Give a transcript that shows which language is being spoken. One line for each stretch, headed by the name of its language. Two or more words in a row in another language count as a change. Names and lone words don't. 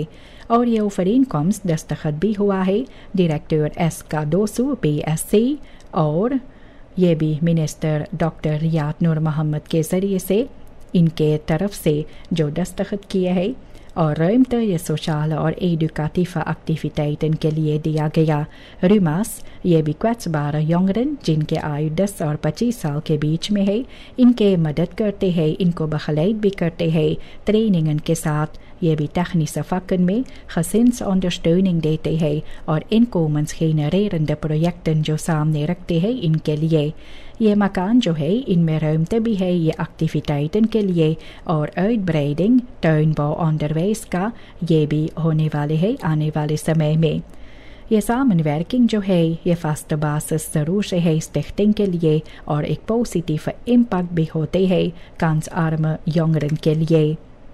Caribbean Hindustani: और ये overeenkomst दस्तखत भी हुआ है डायरेक्टर एस कादोसू BSc और ये भी मिनिस्टर डॉक्टर रियाद नूर मोहम्मद के ज़रिए से इनके तरफ से जो दस्तखत किए है। और ruimte ये सोशल और एडुकेटिव एक्टिविटीज़ के लिए दिया गया। रुमास ये भी
Dutch: kwetsbare jongeren
Caribbean Hindustani: जिनके आयु 10 और 25 साल के बीच में है, इनके मदद करते हैं, इनको begeleid भी करते हैं ट्रेनिंग के साथ। ये भी
Dutch: technische vakken
Caribbean Hindustani: में gezinsondersteuning देते हैं और
Dutch: inkomensgenererende projecten
Caribbean Hindustani: जो सामने रखते हैं इनके लिए। ये मकान जो है इनमें ruimte भी है ये एक्टिविटीज़ के लिए और
Dutch: uitbreiding tuinbouw onderwijs
Caribbean Hindustani: का ये भी होने वाले है आने वाले समय में। ये samenwerking जो है ये
Dutch: vaste basis
Caribbean Hindustani: ज़रूर से है स्टिchting के लिए और एक पॉजिटिव इम्पैक्ट भी होते हैं
Dutch: kansarme jongeren
Caribbean Hindustani: के लिए।